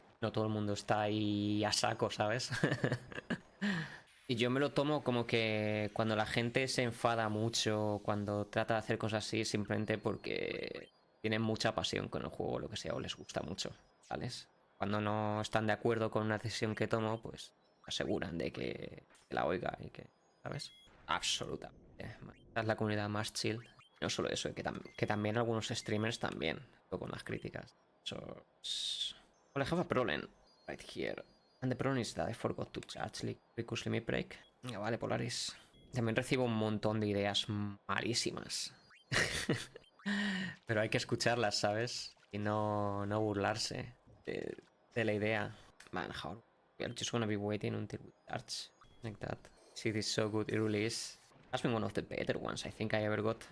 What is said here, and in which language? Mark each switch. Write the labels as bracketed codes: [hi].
[es] No todo el mundo está ahí a saco, ¿sabes? Y yo me lo tomo como que cuando la gente se enfada mucho, cuando trata de hacer cosas así, simplemente porque tienen mucha pasión con el juego o lo que sea, o les gusta mucho, ¿sabes? Cuando no están de acuerdo con una decisión que tomo, pues aseguran de que la oiga y que, ¿sabes? Absolutamente. Esta es la comunidad más chill. No solo eso, que también algunos streamers también, con las críticas. [en] So, well, I have a problem right here. And the problem is that I forgot to charge Ricus Limit Break. [es] Venga, vale, Polaris. También recibo un montón de ideas malísimas. Pero hay que escucharlas, ¿sabes? Y no burlarse de la idea. [en] Man, how... We're just gonna be waiting until we charge. Like that. See, this is so good. It really is. Has been one of the better ones I think I ever got.